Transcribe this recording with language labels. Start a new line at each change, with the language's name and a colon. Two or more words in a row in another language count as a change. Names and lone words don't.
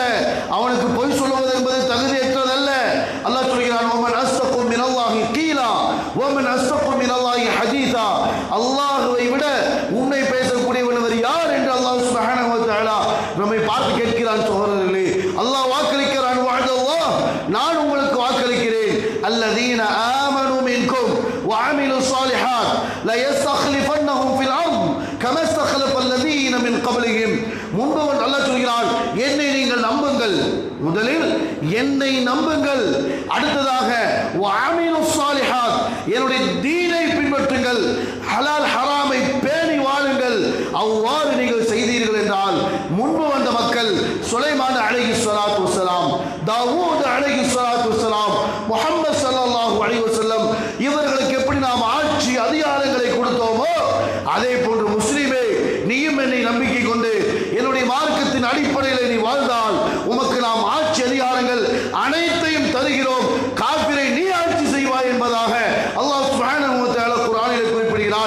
Tamil: அவனுக்கு பொய் சொல்வது என்பது தகுதியற்றது அல்ல. அல்லாஹ் சொல்கிறான்,
Arabic: ومن أصدق من الله قيلا ومن أصدق من الله حديثا.
Tamil: அல்லாஹ்வை விட உண்மை பேசக்கூடியவர் யார் என்று அல்லாஹ்
Arabic: سبحانه وتعالى
Tamil: நம்மை பார்த்து கேட்கிறான். சகோதரர்களே, அல்லாஹ் வாக்களிக்கிறான், வஅதல்லாஹ், நான் உங்களுக்கு வாக்களிக்கிறேன்.
Arabic: الذين آمنوا منكم وعملوا الصالحات لا يستخلفنهم في الارض كما استخلف الذين من قبلهم.
Tamil: முன்பவன் அல்லாஹ் சொல்கிறான், என்னை நீங்கள் நம்புங்கள். முதலில் என்னை நம்புங்கள். அடுத்ததாக
Arabic: وعملوا الصالحات,
Tamil: என்னுடைய தீனை பின்பற்றுங்கள், ஹலால் ஹராமை பேணி வாழுங்கள். அவ்வாறு நீங்கள் செய்தீர்கள் என்றால் முன்பு வந்த மக்கள் சுலைமான்
Arabic: عليه الصلاة والسلام,
Tamil: தாவூத்
Arabic: عليه الصلاة والسلام,
Tamil: முஹம்மது
Arabic: صلى الله عليه وسلم
Tamil: இவர்களுக்கு எப்படி நாம் ஆட்சி அதிகாரங்களை கொடுத்தோமோ அதே போன்று முஸ்லிமே, நீயும் என்னை நம்பிக்கை கொண்டு என்னுடைய மார்க்கத்தின் அடிப்படையில் நீ வாழ்ந்தால் உமக்கு நாம் ஆட்சி அதிகாரங்கள் அனைத்தையும் தருகிறோம், காஃபிரை நீ ஆட்சி செய்வாய் என்பதாக அல்லாஹ்
Arabic: سبحانه وتعالى
Tamil: குர்ஆனிலே குறிப்பிடுகிறார்.